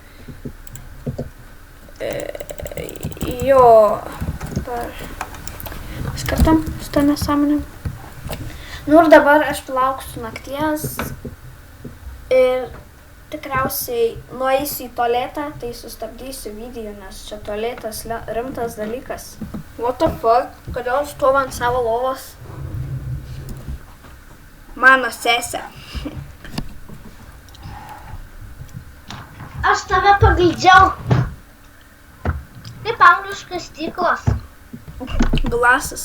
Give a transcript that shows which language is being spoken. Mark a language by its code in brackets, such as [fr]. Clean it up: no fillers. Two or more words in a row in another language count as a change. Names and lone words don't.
[lt] Skartam su tą nesąmonėm. Nu ir dabar aš palauksiu nakties ir tikriausiai nueisiu į tualetą, tai sustabdysiu video, nes čia tualetas rimtas dalykas. [en] What the fuck? [lt] Kodėl stovi ant savo lovos? Mano sesė. Aš tave pagaidžiau. Kaip angliškas stiklas. Glasas.